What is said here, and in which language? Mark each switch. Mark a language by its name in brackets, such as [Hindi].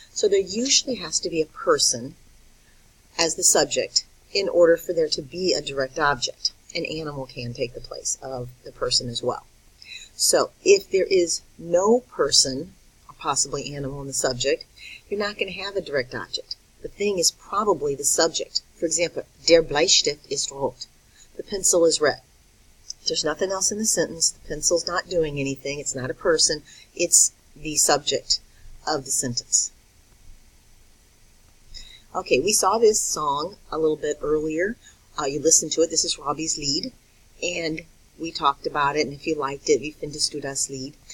[English] So there usually has to be a person as the subject in order for there to be a direct object. An animal can take the place of the person as well. So if there is no person, or possibly animal in the subject, you're not going to have a direct object. The thing is probably the subject. For example, [German] der Bleistift ist rot. [English] The pencil is red. There's nothing else in the sentence. The pencil's not doing anything. It's not a person. It's the subject of the sentence. Okay, we saw this song a little bit earlier. You listened to it. This is Robbie's Lied, and we talked about it, and if you liked it, [German] wie findest du das Lied?